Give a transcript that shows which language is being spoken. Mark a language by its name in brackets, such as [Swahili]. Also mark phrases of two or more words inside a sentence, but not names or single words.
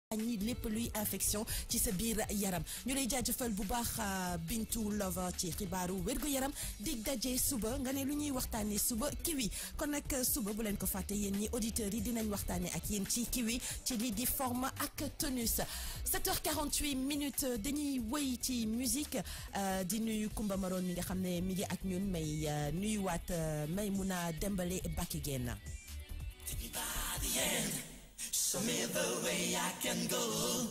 [Wolof] ñi lépp luy infection ci sa biir yaram ñu lay jaajëfal bu baax Bintu Lover ci xibaaru wérgu yaram dig daje suba nga ne lu ñuy waxtaanee suba kiwi kon nag suba bu leen ko fàtte yéen ñi auditeurs yi dinañ waxtaanee ak yéen ci kiwi ci lii di forme ak tonus 7h48 minutes dañuy wëy ci musique di nuyu Kumba Maroon mi nga xam ne mi ngi ak ñun may nuyuwaat Maymuna Dembale Back Again. [English] Show me the way I can go.